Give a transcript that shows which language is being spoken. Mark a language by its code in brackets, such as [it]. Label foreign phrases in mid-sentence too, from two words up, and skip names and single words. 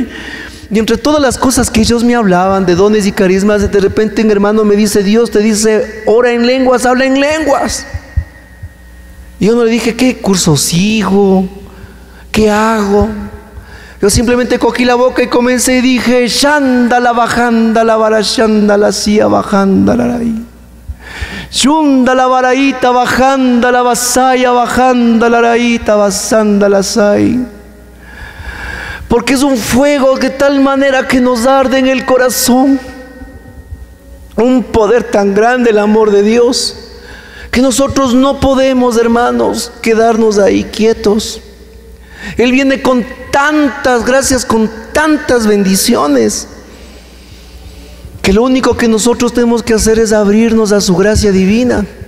[es] Y entre todas las cosas que ellos me hablaban de dones y carismas, de repente un hermano me dice, Dios te dice, ora en lenguas, habla en lenguas. Y yo no le dije, ¿qué curso sigo? ¿qué hago? Yo simplemente cogí la boca y comencé y dije, Shandala bajandala barashandala sia bajandala ahí. Shundala baraita bajandala basaya bajandala raita basandala sai. Porque es un fuego de tal manera que nos arde en el corazón. Un poder tan grande el amor de Dios, que nosotros no podemos, hermanos, quedarnos ahí quietos. Él viene con tantas gracias, con tantas bendiciones, que lo único que nosotros tenemos que hacer es abrirnos a su gracia divina.